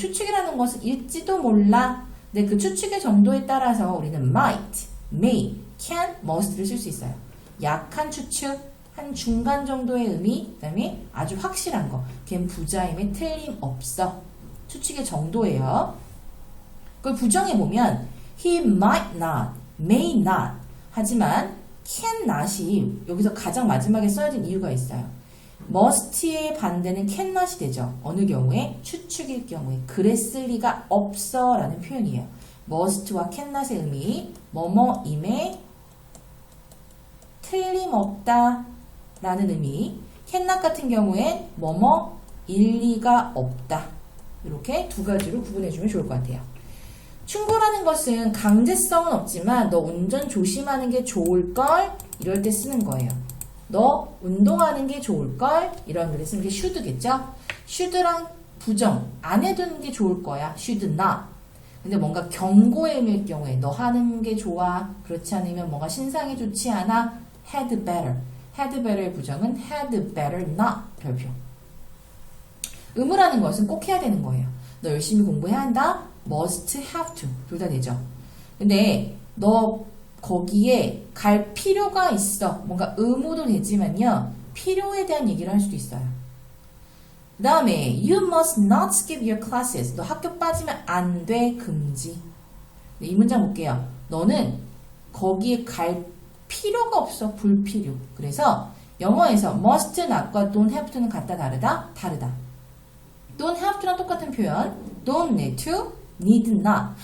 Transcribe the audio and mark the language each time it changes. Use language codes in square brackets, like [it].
[ko] 추측이라는 것은 일지도 몰라. 근데 그 추측의 정도에 따라서 우리는 might, may, can, must를 쓸 수 있어요. 약한 추측, 한 중간 정도의 의미, 그 다음에 아주 확실한 거. 걔는 부자임에 틀림없어. 추측의 정도예요. 그걸 부정해보면 [en] he might not, may not. [ko] 하지만 can not이 여기서 가장 마지막에 써야 될 이유가 있어요. must의 반대는 can not이 되죠. 어느 경우에? 추측일 경우에. 그랬을 리가 없어 라는 표현이에요. must와 can not의 의미, 뭐뭐임에 틀림없다 라는 의미. can not 같은 경우에 뭐뭐일 리가 없다. 이렇게 두 가지로 구분해주면 좋을 것 같아요. 충고라는 것은 강제성은 없지만 너 운전 조심하는 게 좋을걸? 이럴 때 쓰는 거예요. 너 운동하는 게 좋을걸? 이런 글에 쓰는 게 should겠죠? should랑 부정 안 해두는 게 좋을 거야. [en] should not. [ko] 근데 뭔가 경고의 의미일 경우에 너 하는 게 좋아. 그렇지 않으면 뭔가 신상이 좋지 않아. [en] had better. had better의 부정은 had better not. [ko] 별표. 의무라는 것은 꼭 해야 되는 거예요. 너 열심히 공부해야 한다. must, have to. 둘 다 되죠. 근데 너 거기에 갈 필요가 있어. 뭔가 의무도 되지만요. 필요에 대한 얘기를 할 수도 있어요. 그 다음에 [en] you must not skip your classes. [ko] 너 학교 빠지면 안 돼. 금지. 이 문장 볼게요. 너는 거기에 갈 필요가 없어. 불필요. 그래서 영어에서 must not과 don't have to는 같다 다르다? 다르다. don't have to랑 똑같은 표현. [en] don't need to, need not.